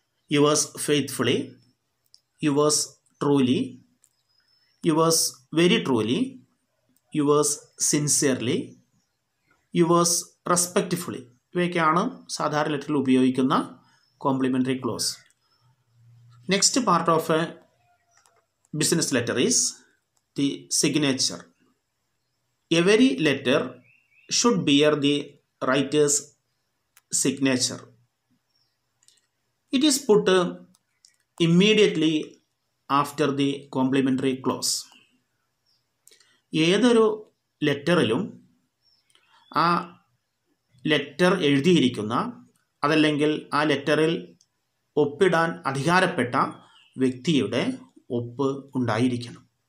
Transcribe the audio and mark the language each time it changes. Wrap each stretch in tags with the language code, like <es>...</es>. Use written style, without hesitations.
<en>Yours faithfully, yours truly, yours very truly, yours sincerely, yours respectfully.</en> <ml>ഇവയൊക്കെയാണ് സാധാരണ ലെറ്ററിൽ ഉപയോഗിക്കുന്ന complimentary close.</ml> <en>Next part of a business letter is the signature. Every letter should bear the writer's signature. It is put immediately after the complimentary clause.</en> <ml>ഏതൊരു ലെറ്ററിലും ആ letter എഴുതിയിരിക്കുന്ന, അതല്ലെങ്കിൽ ആ ലെറ്ററിൽ ഒപ്പിടാൻ അധികാരപ്പെട്ട വ്യക്തിയുടെ ഒപ്പ് ഉണ്ടായിരിക്കണം.</ml>